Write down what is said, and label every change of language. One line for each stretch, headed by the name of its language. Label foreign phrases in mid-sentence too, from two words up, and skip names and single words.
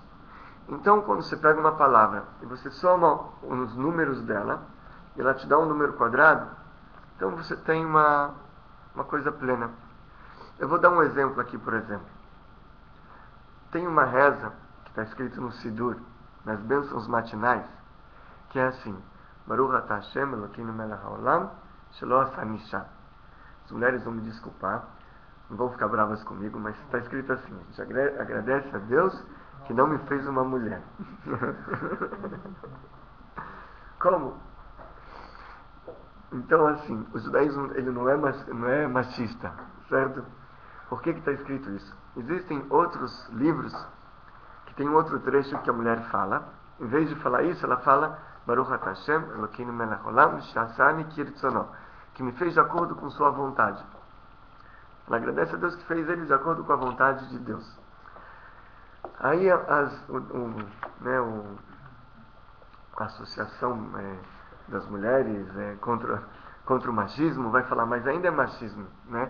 Portuguese: Então, quando você pega uma palavra e você soma os números dela, e ela te dá um número quadrado, então você tem uma coisa plena. Eu vou dar um exemplo aqui, por exemplo. Tem uma reza que está escrito no Sidur, nas bênçãos matinais, que é assim:
Hebrew: ברוך אתה השם אלוקינו מלך העולם שלא עשה אשה.
Portuguese: As mulheres vão me desculpar, não vão ficar bravas comigo, mas está escrito assim: a gente agradece a Deus que não me fez uma mulher. Como? Então, assim, o judaísmo ele não é machista, certo? Por que está escrito isso? Existem outros livros que tem um outro trecho que a mulher fala. Em vez de falar isso, ela fala
Hebrew: ברוך אתה השם אלוקינו מלך העולם שעשני כרצונו,
Portuguese: que me fez de acordo com sua vontade. Ela agradece a Deus que fez ele de acordo com a vontade de Deus. Aí a associação das mulheres contra o machismo vai falar, mas ainda é machismo, né?